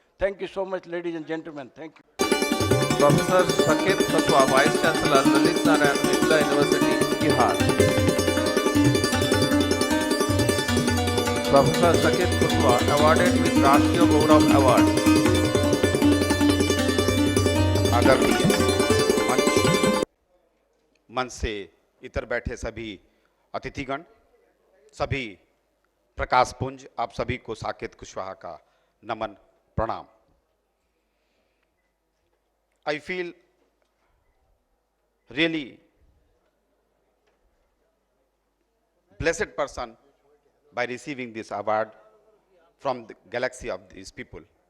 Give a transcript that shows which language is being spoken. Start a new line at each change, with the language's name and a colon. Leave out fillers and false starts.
English: Thank you so much, ladies and gentlemen. Thank you. Professor Saket Kaswa, Vice Chancellor, Lalit Narayan Mithila University, Bihar. Professor Saket Kaswa, awarded with Rashtriya Gaurav Award.
Hindi: आदरणीय मंच से इतर बैठे सभी अतिथिगण, सभी प्रकाश पुंज, आप सभी को साकेत कुशवाहा का नमन प्रणाम.
English: I feel really blessed person by receiving this award from the galaxy of these people.